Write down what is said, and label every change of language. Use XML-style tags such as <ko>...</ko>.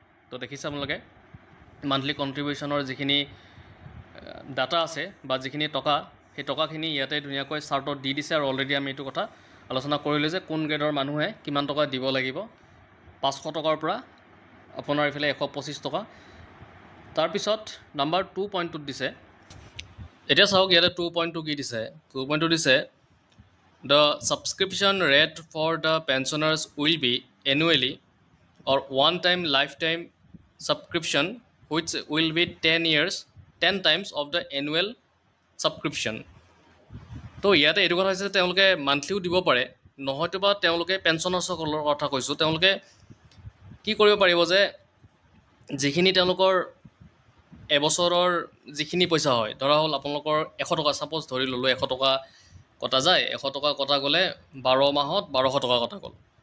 <as>তো দেখিছে আপোনালোকে মান্থলি কণ্ট্ৰিবিউশ্যনৰ যিখিনি ডাটা আছে বা যিখিনি টকা, সেই টকাখিনি ইয়াতে ধুনীয়াকৈ চাৰ্টত দি দিছে, আৰু অলৰেডি আমি এইটো কথা আলোচনা কৰিলোঁ যে কোন গ্ৰেডৰ মানুহে কিমান টকা দিব লাগিব। 500 টকাৰ পৰা আপোনাৰ এইফালে 125 টকা। তাৰপিছত নাম্বাৰ 2 পইণ্টটোত দিছে, এতিয়া চাওক ইয়াতে 2 পইণ্টটো কি দিছে।</as> <en>2 পইণ্টটো দিছে, the subscription rate for the pensioners will be annually or one-time lifetime subscription which will be 10 times of the annual subscription.</en> <as>তো ইয়াতে এইটো কথা হৈছে তেওঁলোকে মান্থলিও দিব পাৰে, নহয়তোবা তেওঁলোকে পেঞ্চনাৰ্ছসকলৰ কথা কৈছোঁ, তেওঁলোকে কি কৰিব পাৰিব যে যিখিনি তেওঁলোকৰ এবছৰৰ যিখিনি পইচা হয়, ধৰা হ'ল আপোনালোকৰ 100 টকা, ছাপ'জ ধৰি ল'লোঁ 100 টকা কটা যায়, 100 টকা কটা গ'লে 12 মাহত 1200 টকা কটা গ'ল।</as>